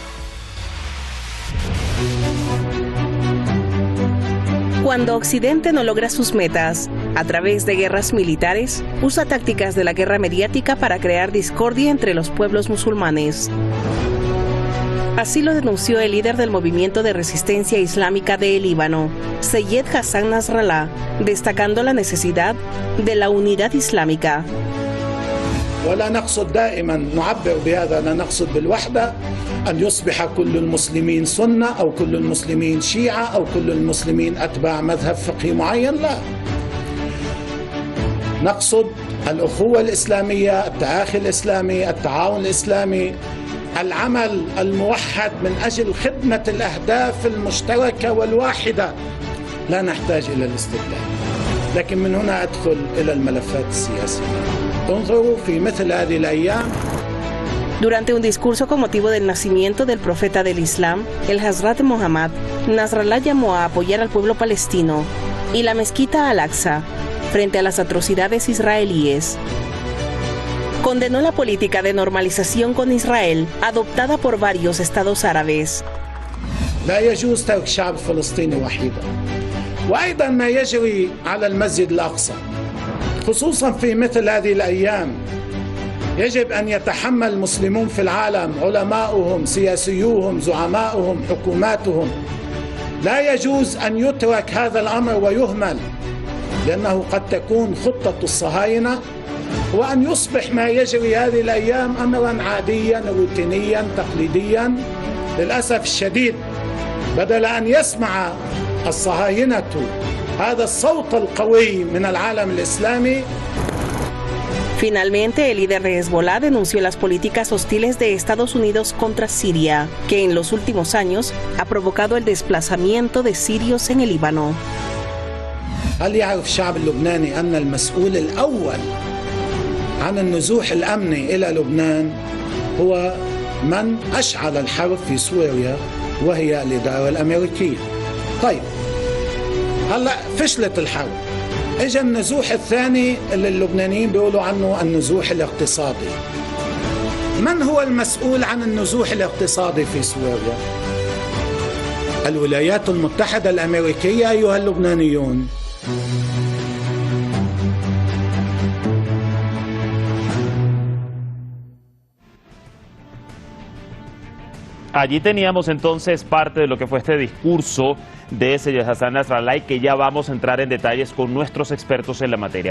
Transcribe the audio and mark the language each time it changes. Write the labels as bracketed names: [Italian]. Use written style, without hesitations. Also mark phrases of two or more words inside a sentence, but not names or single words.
[Spanish] Cuando Occidente no logra sus metas a través de guerras militares, usa tácticas de la guerra mediática para crear discordia entre los pueblos musulmanes. Así lo denunció el líder del movimiento de resistencia islámica de Líbano, Seyed Hassan Nasrallah, destacando la necesidad de la unidad islámica. [Arabic] ولا نقصد دائما نعبر بهذا، لا نقصد بالوحدة أن يصبح كل المسلمين سنة أو كل المسلمين شيعة أو كل المسلمين أتباع مذهب فقهي معين، لا. نقصد الأخوة الإسلامية، التآخي الإسلامي، التعاون الإسلامي، العمل الموحد من أجل خدمة الأهداف المشتركة والواحدة. لا نحتاج إلى الاستبداد، لكن من هنا أدخل إلى الملفات السياسية. انظروا في مثل هذه الأيام. [Spanish] Durante un discurso con motivo del nacimiento del profeta del Islam, el Hazrat Muhammad, Nasrallah llamó a apoyar al pueblo palestino y la mezquita Al-Aqsa frente a las atrocidades israelíes. Condenó la política de normalización con Israel adoptada por varios estados árabes. [Arabic] لا يجوز ترك الشعب الفلسطيني وحيدا، وأيضا ما يجري على المسجد الأقصى خصوصا في مثل هذه الأيام. يجب أن يتحمل المسلمون في العالم، علماؤهم، سياسيوهم، زعماؤهم، حكوماتهم. لا يجوز أن يترك هذا الأمر ويهمل، لأنه قد تكون خطة الصهاينة وأن يصبح ما يجري هذه الأيام أمرا عاديا روتينيا تقليديا. للأسف الشديد بدل أن يسمع الصهاينة هذا الصوت القوي من العالم الإسلامي. [Spanish] Finalmente, el líder de Hezbollah denunció las políticas hostiles de Estados Unidos contra Siria, que en los últimos años ha provocado el desplazamiento de sirios en el Líbano. [Arabic] هل يعرف الشعب اللبناني أن المسؤول الأول عن النزوح الأمني إلى لبنان هو من أشعل الحرب في سوريا وهي الإدارة الأمريكية؟ طيب هلا فشلت الحرب، اجى النزوح الثاني اللي اللبنانيين بيقولوا عنه النزوح الاقتصادي. من هو المسؤول عن النزوح الاقتصادي في سوريا؟ الولايات المتحدة الأمريكية أيها اللبنانيون. [Spanish] Allí teníamos entonces parte de lo que fue este discurso de Seyed Hassan Nasrallah, y que ya vamos a entrar en detalles con nuestros expertos en la materia.